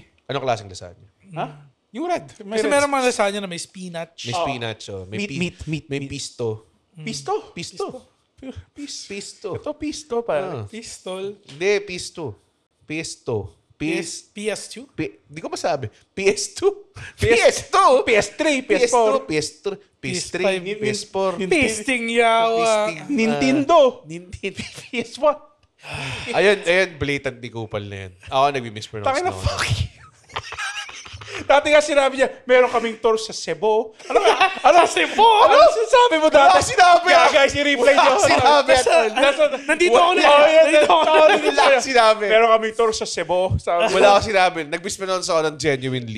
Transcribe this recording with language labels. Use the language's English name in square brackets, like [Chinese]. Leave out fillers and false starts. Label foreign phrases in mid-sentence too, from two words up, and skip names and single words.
[Filipino] Anong klaseng lasagna? Ha? Yung red. Kasi meron mga lasagna na may spinach. May spinach, oh. May pisto. Pisto? Pisto. Pisto. Pisto. Ito pisto pare. Pistol. Hindi, pisto. Pisto. PS2? Di ko masabi. PS2? PS2? PS3, PS4. PS2, PS3, PS4. [Cebuano] Pisting yawa. [Filipino] Nintendo. Nintendo. PS1. Ayun, blatant di kupal na yan. Ako nagbi-mispronounce Tangina, na ako. [English] fuck you. [Filipino] Dati nga sinabi niya, meron kaming tour sa Cebu. Ano? Sa Cebu? Ano sinasabi mo dati? Wala sinabi. [English] Yeah, guys, [Filipino] i-replay niyo. Sinabi. Nandito ako na. Wala sinabi. Meron kaming tour sa Cebu. Wala ako sinabi. Nag-mispronounce ako ng genuinely.